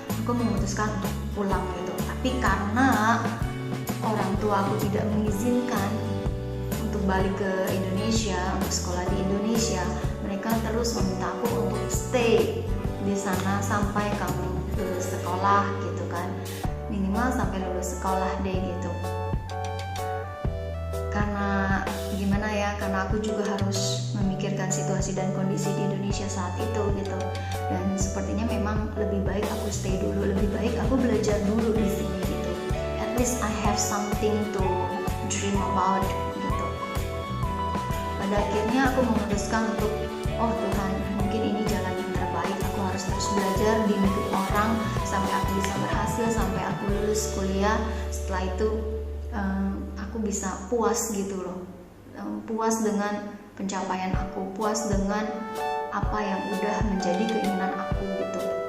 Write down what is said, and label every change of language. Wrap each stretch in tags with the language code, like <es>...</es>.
<id>aku memutuskan untuk pulang gitu. Tapi karena orang tua aku tidak mengizinkan untuk balik ke Indonesia, untuk sekolah di Indonesia, mereka terus meminta aku untuk stay di sana sampai kamu lulus sekolah gitu kan, minimal sampai lulus sekolah deh gitu. Karena gimana ya, karena aku juga harus memikirkan situasi dan kondisi di Indonesia saat itu gitu. Dan sepertinya memang lebih baik aku stay dulu, lebih baik aku belajar dulu di sini gitu.</id> <en>At least I have something to dream about gitu.</en> <id>Pada akhirnya aku memutuskan untuk, oh Tuhan, mungkin ini jalan yang terbaik. Aku harus terus belajar di negeri orang sampai aku bisa berhasil, sampai aku lulus kuliah. Setelah itu aku bisa puas gitu loh, puas dengan pencapaian aku, puas dengan apa yang udah menjadi keinginan aku gitu.</id>